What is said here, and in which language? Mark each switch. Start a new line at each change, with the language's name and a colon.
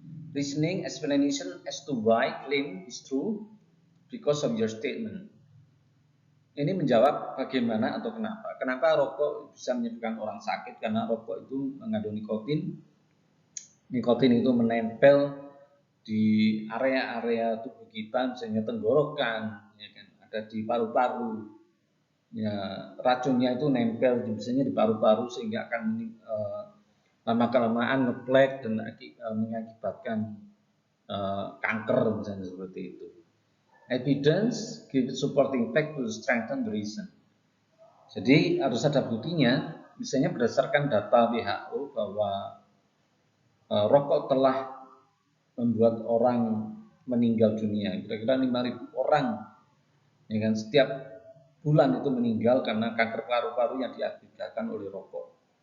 English: Reasoning, explanation as to why claim is true because of your statement.
Indonesian: Ini menjawab bagaimana atau kenapa. Kenapa rokok bisa menyebabkan orang sakit? Karena rokok itu mengandung nikotin. Nikotin itu menempel di area-area tubuh kita, misalnya tenggorokan, ya kan, ada di paru-paru. Ya, racunnya itu nempel misalnya di paru-paru sehingga akan lama-kelamaan ngeplek dan mengakibatkan kanker misalnya seperti itu.
English: Evidence gives supporting fact to strengthen the reason.
Indonesian: Jadi harus ada buktinya, misalnya berdasarkan data WHO bahwa rokok telah membuat orang meninggal dunia, kira-kira 5.000 orang, ya kan, setiap bulan itu meninggal karena kanker paru-paru yang diakibatkan oleh rokok.